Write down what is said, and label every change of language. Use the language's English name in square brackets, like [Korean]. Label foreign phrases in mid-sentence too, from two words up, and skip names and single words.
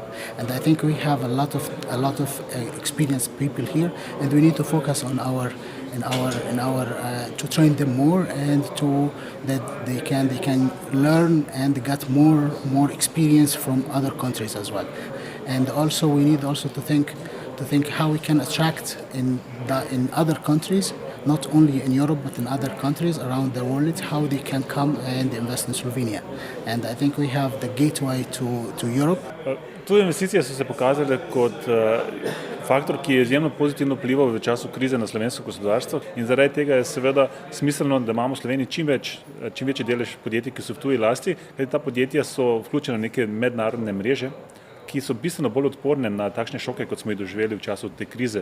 [English] And I think we have a lot of experienced people here, and we need to focus on to train them more and to that they can learn and get more experience from other countries as well. And also we need also to think how we can attract in other countries, not only in Europe but in other countries around the world, how they can come and invest in Slovenia. And I think we have the gateway to Europe. [Slovenian] Tuje investicije so se pokazale kot faktor, ki je izjemno pozitivno vplival v času krize na slovensko gospodarstvo in zaradi tega je seveda smiselno, da imamo v Sloveniji čim večji delež podjetij, ki so v tuji lasti, kajti ta podjetja so vključena v neke mednarodne mreže, ki so bistveno bolj odporne na takšne šoke, kot smo jih doživeli v času te krize.